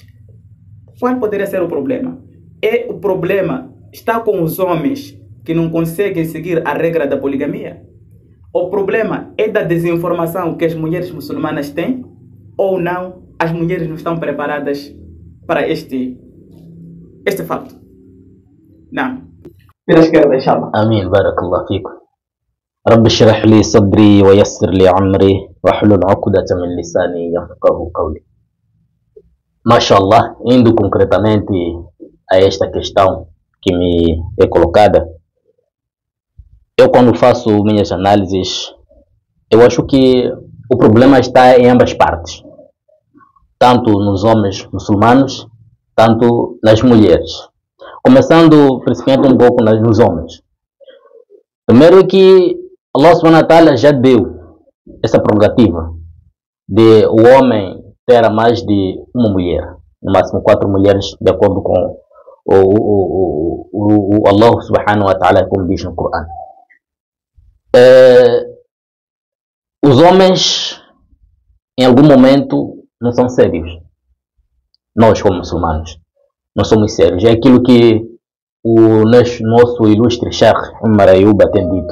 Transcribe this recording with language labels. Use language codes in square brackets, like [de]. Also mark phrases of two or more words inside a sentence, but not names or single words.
[pt] Qual poderia ser o problema? O problema está com os homens que não conseguem seguir a regra da poligamia? O problema é da desinformação que as mulheres muçulmanas têm? Ou não, as mulheres não estão preparadas para este fato? Não. Pela esquerda, inshallah. Amém, [ar] بارك الله فيكم. رب اشرح لي صدري ويسر لي أمري واحلل عقدة من لساني يفقهوا قولي. Mashallah, [pt] indo concretamente a esta questão que me é colocada, eu quando faço minhas análises, eu acho que o problema está em ambas partes. Tanto nos homens muçulmanos, tanto nas mulheres. Começando principalmente um pouco nos homens. Primeiro é que [ar] الله سبحانه وتعالى [pt] já deu essa prerrogativa de o homem ter a mais de uma mulher, no máximo 4 mulheres, de acordo com o [ar] الله سبحانه وتعالى, [pt] como diz no Corão. Os homens, em algum momento, não são sérios. Nós, como muçulmanos, não somos sérios. É aquilo que o nosso ilustre Sheikh Umar Ayuba tem dito.